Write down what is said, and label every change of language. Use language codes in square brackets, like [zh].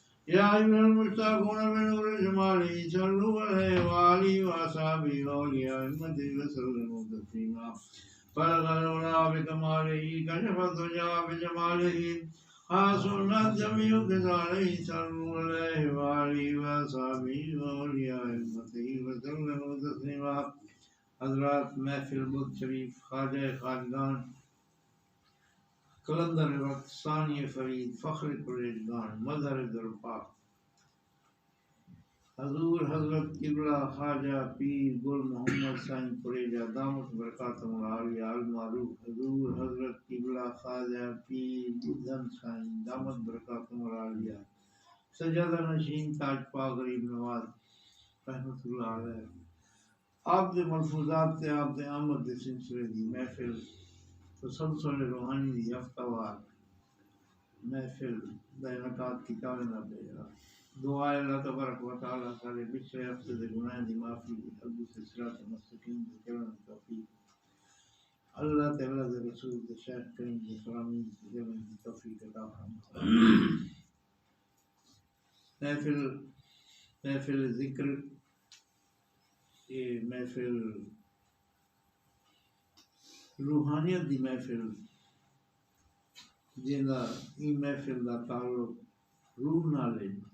[ar] يا أيها المشتاقون بنور جماله صلوا عليه وآله وأصحابه وأولياء أمته وسلموا تسليما. بلغ العلا بكماله كشف الدجى بجماله حاصلنا الجميع بذاله صلوا عليه وآله وأصحابه وأولياء أمته وسلموا تسليما. [ur] حضرات محفل بدھ شریف خواجہ خواجگان قلندر وقت ثانی فرید فخر قریشگان مظہر درپاک حضور حضرت قبلہ خواجہ پیر گل محمد سائن قریجہ دامت برکاتہم العالیہ المعروف. حضور حضرت قبلہ خواجہ پیر بدھن سائن دامت برکاتہم العالیہ سجادہ نشین تاج پا غریب نواز رحمۃ اللہ علیہ. [skr] آپ دے ملفوظات تے آپ دے آمد دے سلسلے دی محفل تسلسل روحانی دی ہفتہ وار محفل دا انعقاد کیتا ویندا پیا. دعا ہے اللہ تبارک و تعالی سارے پچھلے ہفتے دے گناہ دی معافی ابو سے صراط مستقیم دے چلن دی توفیق اللہ تعالی دے رسول دے شیخ کریم دے فرامین دے چلن دی توفیق عطا فرمائے. محفل ذکر یہ محفل روحانیت دی محفل جہاں یہ محفل کا تعلق روح نال ہے